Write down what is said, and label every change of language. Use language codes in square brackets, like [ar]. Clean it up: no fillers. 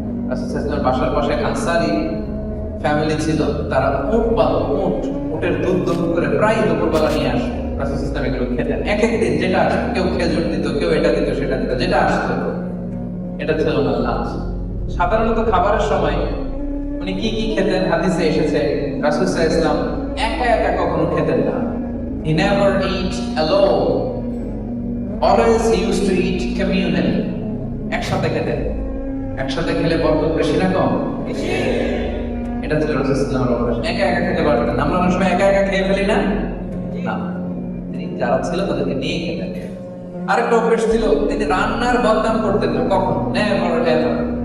[bn] রাসূল সাল্লাল্লাহু আলাইহি ওয়াসাল্লামের বাসার পাশে আনসারী ফ্যামিলি ছিল, তারা উট পালতো, উটের দুধ দহন করে প্রায় দুপুরবেলা নিয়ে আসতো। রাসূল সাল্লাল্লাহু আলাইহি ওয়াসাল্লাম এগুলো খেতেন। এক এক দিন যেটা আসতো, কেউ খেজুর দিত, কেউ এটা দিত, সেটা দিত, যেটা আসতো এটা ছিল ওনার লাঞ্চ। সাধারণত খাবারের সময় উনি কি কি খেতেন হাদিসে এসেছে, রাসূল সাল্লাল্লাহু আলাইহি ওয়াসাল্লাম একা একা কখনো খেতেন না। [en] He never eat alone. Always he used to eat communally. [bn] একসাথে খেতেন। একসাথে খেলে বরকত বেশি না কম? বেশি। এটা ছিল রাসূল সাল্লাল্লাহু আলাইহি ওয়াসাল্লাম। একা একা খেতে পারতেন। আমরা অনেক সময় একা একা খেয়ে ফেলি না? না, তিনি যারা ছিল তাদেরকে নিয়ে খেতেন। আরেকটা অভ্যাস ছিল, তিনি রান্নার বদনাম করতেন না কখন? Never ever.